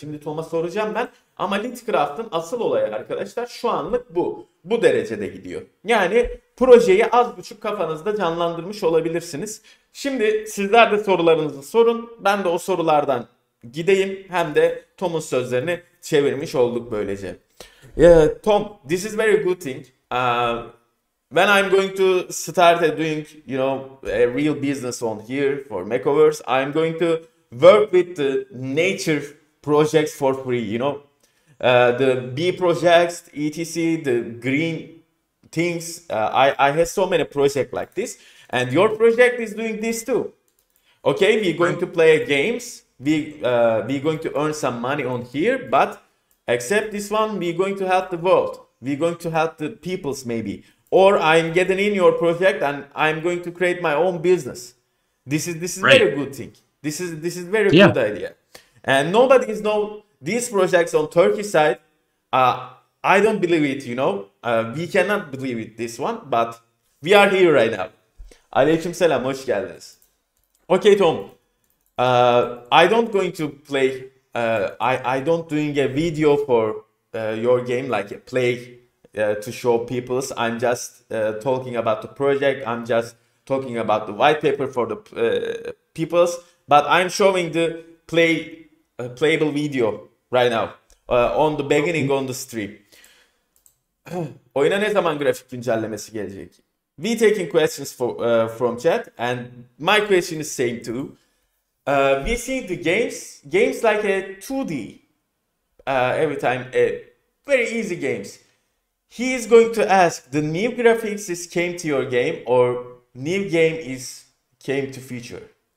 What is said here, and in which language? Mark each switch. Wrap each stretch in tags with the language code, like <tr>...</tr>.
<tr>Şimdi Tom'a soracağım ben. Ama Litcraft'ın asıl olayı arkadaşlar şu anlık bu. Bu derecede gidiyor. Yani projeyi az buçuk kafanızda canlandırmış olabilirsiniz. Şimdi sizler de sorularınızı sorun. Ben de o sorulardan gideyim. Hem de Tom'un sözlerini çevirmiş olduk böylece.</tr> <en>Tom, this is very good thing. When I'm going to start doing, a real business on here for Makeovers, I'm going to work with the nature projects for free, the bee projects, etc., the green things. I have so many projects like this, and your project is doing this too. Okay, we're going to play games. We're going to earn some money on here, but except this one, we're going to help the world. We're going to help the peoples maybe. Or I'm getting in your project and I'm going to create my own business. This is right. Very good thing. This is very good idea. And nobody is know these projects on Turkey side. I don't believe it, we cannot believe it this one, but we are here right now.</en> <tr>Aleykümselam, hoş geldiniz.</tr> <en>Okay, Tom. I don't going to play. I don't doing a video for your game like a play to show peoples. I'm just talking about the project. I'm just talking about the white paper for the peoples. But I'm showing the playable video right now. on the beginning on the stream.</en> <tr>Oyuna ne zaman grafik güncellemesi gelecek?</tr> <en>We taking questions from chat, and my question is same too. We see the games like a 2D every time, very easy games. He is going to ask, the new graphics is came to your game or new game is came to feature?</en>